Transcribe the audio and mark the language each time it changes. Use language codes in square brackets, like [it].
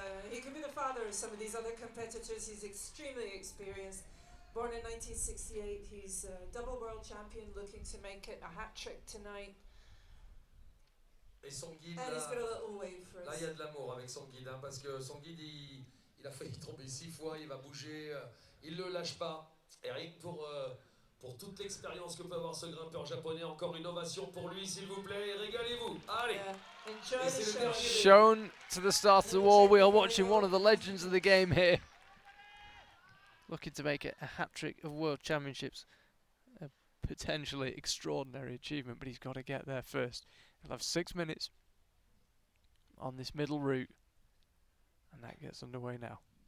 [en] He can be the father of some of these other competitors. He's extremely experienced. Born in 1968, he's a double world champion, looking to make it a hat trick tonight. [fr] Et son guide, [en] And he's got a little wave for us. [fr] là il y a de l'amour avec son guide, parce que son guide il a failli tomber 6 fois, il va bouger, il le lâche pas. Et rien que pour toute l'expérience que peut avoir ce grimpeur japonais, encore une ovation pour lui s'il vous plaît, et régalez-vous. Allez. [en] Enjoy the show. Shown to the start of the wall, we are watching one of the legends of the game here. Looking to make it a hat-trick of World Championships. A potentially extraordinary achievement, but he's got to get there first. He'll have 6 minutes on this middle route, and that gets underway now.